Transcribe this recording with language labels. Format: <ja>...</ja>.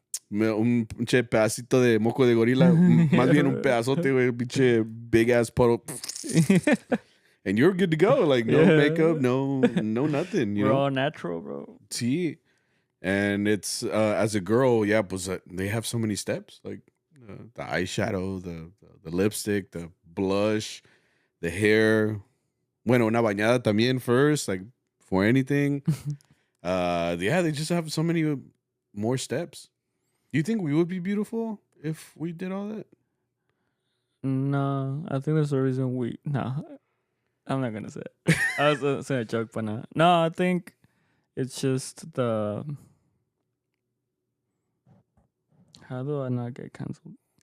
<es>Un pinche pedacito de moco de gorila, más bien un pedazote, güey, pinche</es> <en>big ass puddle, and you're good to go. Like no makeup, no nothing. You We're know, all natural, bro. See, and it's as a girl, yeah, they have so many steps, like the eyeshadow, the lipstick, the blush, the hair.</en> <es>Bueno, una bañada también</es> <en>first, like for anything. Yeah, they just have so many more steps. Do you think we would be beautiful if we did all that? No, I think there's a reason no, I'm not gonna say it. I was gonna say a joke, but not. No, I think it's just how do I not get canceled?</en>